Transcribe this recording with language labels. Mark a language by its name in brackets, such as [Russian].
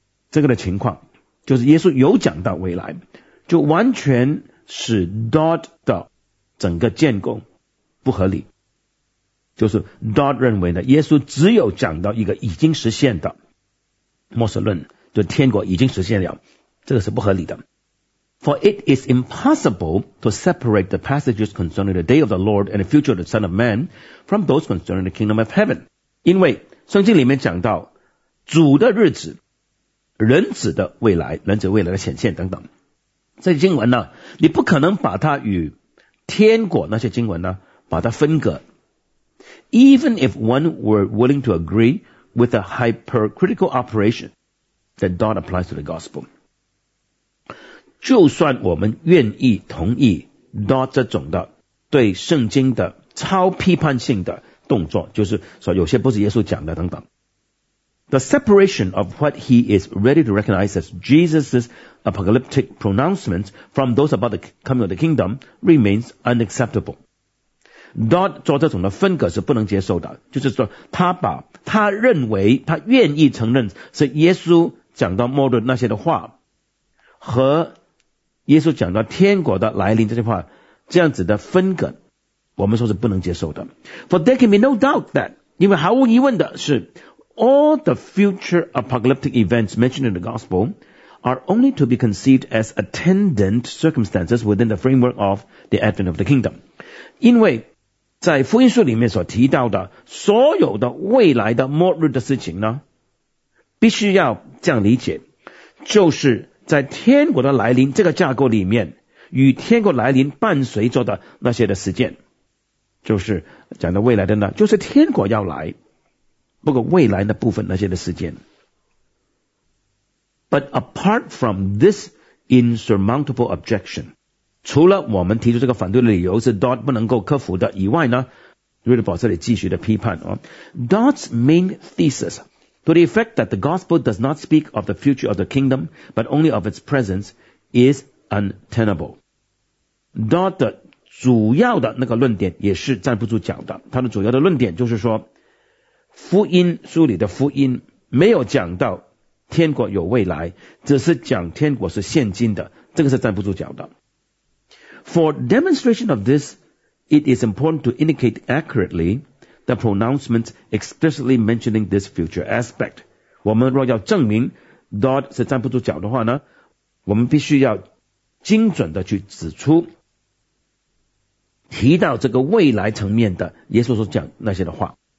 [Chinese] 这个的情况就是耶稣有讲到未来，就完全使 Dodd 的整个建构不合理，就是 Dodd 认为呢，耶稣只有讲到一个已经实现的末世论，就天国已经实现了，这个是不合理的。 [English] For it is impossible to separate the passages concerning the day of the Lord and the future of the Son of Man from those concerning the kingdom of heaven。 [Chinese] 因为圣经里面讲到主的日子，人子的未来，人子未来的显现等等，这些经文呢，你不可能把它与天国那些经文呢把它分隔。 [English] Even if one were willing to agree with the hypercritical operation that Dodd applies to the gospel， [Chinese] 就算我们愿意同意 Dodd 这种的对圣经的超批判性的动作，就是说有些不是耶稣讲的等等， [English] The separation of what he is ready to recognize as Jesus' apocalyptic pronouncements from those about the coming of the kingdom remains unacceptable。 [Chinese] Dodd 做这种的分隔是不能接受的，就是说他认为他愿意承认是耶稣讲到末日那些的话和耶稣讲到天国的来临这句话，这样子的分隔我们说是不能接受的。 [English] For there can be no doubt that， [Chinese] 因为毫无疑问的是 [English] All the future apocalyptic events mentioned in the gospel are only to be conceived as attendant circumstances within the framework of the advent of the kingdom。 [Chinese] 因为在福音书里面所提到的所有的未来的末日的事情呢，必须要这样理解，就是在天国的来临这个架构里面，与天国来临伴随着的那些的实践，就是讲到未来的呢，就是天国要来，不过未来的部分那些的实践。 [English] But apart from this insurmountable objection， [Chinese] 除了我们提出这个反对的理由是 Dodd 不能够克服的以外呢， Ridderbaugh 这里继续的批判、哦、 [English] Dodd's main thesis to the effect that the gospel does not speak of the future of the kingdom but only of its presence is untenable. [Chinese] Dodd 的主要的那个论点也是站不住脚的，他的主要的论点就是说福音书里的福音没有讲到天国有未来，只是讲天国是现今的，这个是站不住脚的。 [English] For demonstration of this, it is important to indicate accurately the pronouncement explicitly mentioning this future aspect. [Chinese] 我们若要证明 Dodd 是站不住脚的话呢，我们必须要精准的去指出提到这个未来层面的耶稣所讲那些的话。